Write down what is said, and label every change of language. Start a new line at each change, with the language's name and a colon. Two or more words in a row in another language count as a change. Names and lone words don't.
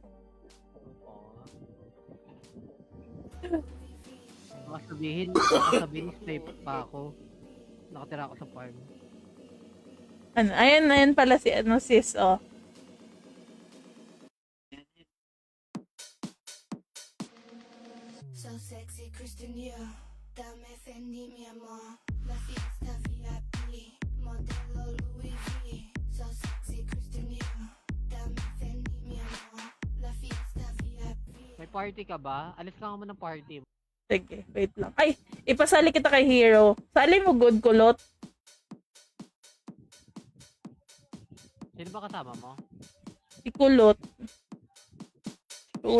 Filipino: Baka sabihin, safe pa ako. Nakatira ako sa farm. Ano, ayan pala si sis, oh.
English: So sexy, Kristen, yeah.
Spanish: Dame Fendi, mi amor. La fiesta VIP.
English: Modelo Louis V. So sexy, Kristen, yeah.
Spanish: Dame Fendi, mi amor. La fiesta VIP.
Filipino: May party ka ba? Alis ka naman ng party. Sige, wait lang. Ay, ipasali kita kay Hero. Sali mo good kulot. Sino ba kasama mo? Si kulot. Sure.